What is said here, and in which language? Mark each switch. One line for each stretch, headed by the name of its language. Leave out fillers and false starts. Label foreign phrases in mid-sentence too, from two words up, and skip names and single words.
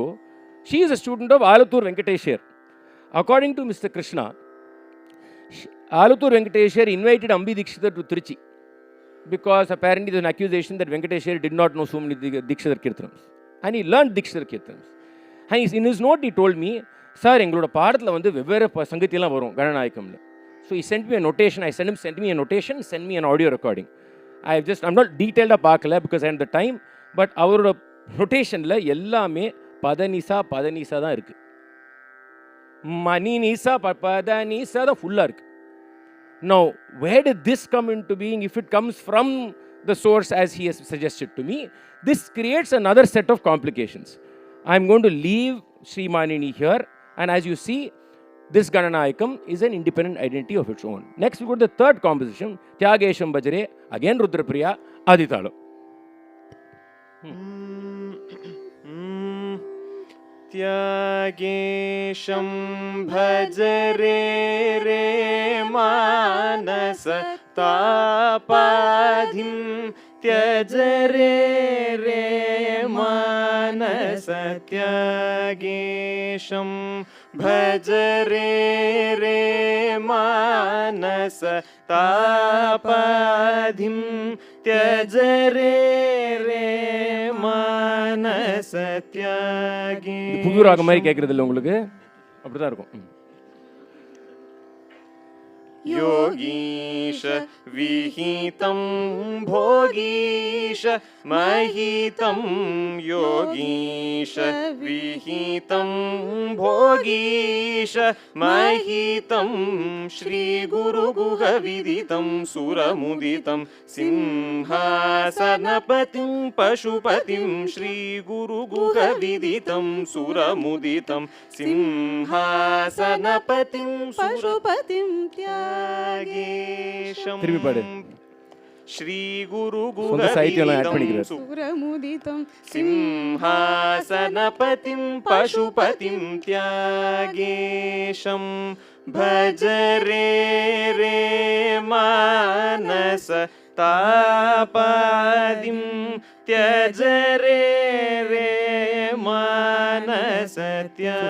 English: She is a student of Alathur Venkateshwar. According to Mr. Krishna, Alathur Venkateshwar invited Ambi Dikshitar to Trichy because apparently there was an accusation that Venkateshwar did not know so many Dikshitar Kirtanams. And he learned Dikshitar Kirtanams. And in his note he told me, "Sir,
Tamil: எங்களோட பாடத்தில் வந்து வெவ்வேறு சங்கத்திலாம் வரும் கணநாயக்கம்ல."
English: So he sent me a notation. I sent me a notation, send me an audio recording. I'm not detailed பார்க்கல because I had the time.
Tamil: பட் அவரோட நொட்டேஷனில் எல்லாமே பதனிசா தான் இருக்கு. மணினிசா பதனிசா தான் ஃபுல்லாக இருக்கு.
English: Now, where did this come into being? If it comes from the source as he has suggested to me, this creates another set of complications. I'm going to leave Sri Manini here, and as you see, this Gananayakam is an independent identity of its own. Next, we go to the third composition, Tyagesham Bhajare, again Rudrapriya, Aditalo.
Sanskrit: त्यागेशं भजरे रे मानस तापाधिं त्यजरे रे मानस त्यागेशं भजरे रे मानस तापाधिं त्यजरे रे मानस त्यागे.
Tamil: புது ராகம் மாதிரி கேட்கறது இல்லை உங்களுக்கு, அப்படிதான் இருக்கும்.
Sanskrit: योगीश विहितं भोगीश महितं योगीश विहितं भोगीश महितं श्रीगुरुगुहविदितं सुरमुदितं सिंहासनपतिं पशुपतिं श्रीगुरुगुहविदितं सुरमुदितं सिंहासनपतिं पशुपतिं
Tamil: திரும்பி பாடு.
Sanskrit: श्री गुरु சுரமுதிதம் सिंहासनपतिं पशुपतिं त्यागेशं भजरे रे मानस तापाधिं त्यजरे रे मानस त्याग.